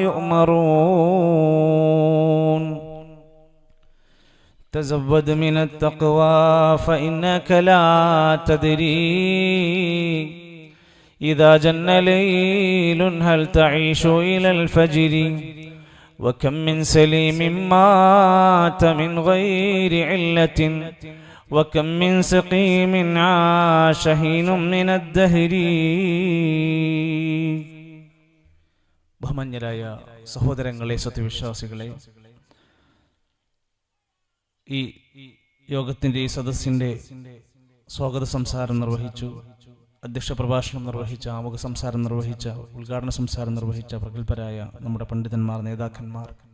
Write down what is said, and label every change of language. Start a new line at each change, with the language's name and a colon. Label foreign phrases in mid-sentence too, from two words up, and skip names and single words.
Arabic: يؤمرون تزود من التقوى فإنك لا تدري إذا جن ليل هل تعيش إلى الفجر وكم من سليم مات من غير علة وكم من سقيم عاش حين من الدهر
Malayalam: ബഹുമാന്യരായ സഹോദരങ്ങളെ സത്യവിശ്വാസികളെ, ഈ യോഗത്തിൻ്റെ ഈ സദസ്സിൻ്റെ സ്വാഗത സംസാരം നിർവഹിച്ചു, അധ്യക്ഷ പ്രഭാഷണം നിർവഹിച്ച, ആമുഖ സംസാരം നിർവഹിച്ച, ഉദ്ഘാടന സംസാരം നിർവഹിച്ച പ്രഗത്ഭരായ നമ്മുടെ പണ്ഡിതന്മാർ, നേതാക്കന്മാർ,